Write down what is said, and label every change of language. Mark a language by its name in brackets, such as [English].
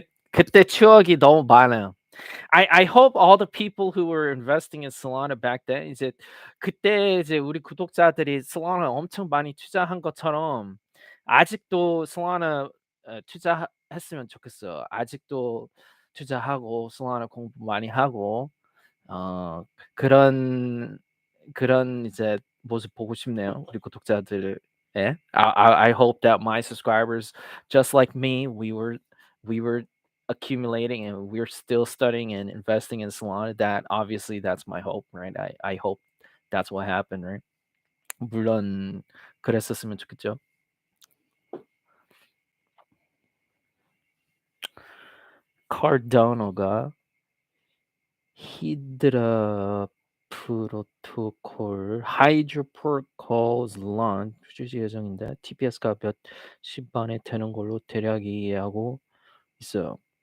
[Korean] 그때 추억이 너무 많아요. [English] I hope all the people who were investing in Solana back then [Korean] 이제 그때 이제 우리 구독자들이 Solana 엄청 많이 투자한 것처럼 아직도 Solana 투자했으면 좋겠어요. 아직도 투자하고 Solana 공부 많이 하고 어 그런 이제 모습 보고 싶네요. 우리 구독자들의. [English] I hope that my subscribers just like me, we were accumulating and we're still studying and investing in Solana. That obviously that's my hope, right? I hope that's what happened, right? [Korean] 물론 그랬었으면 좋겠죠. Cardano가 히드라 프로토콜 하이드라 프로토콜's launch 출시 예정인데 TPS가 몇 시반에 되는 걸로 대략 이해하고 있어요.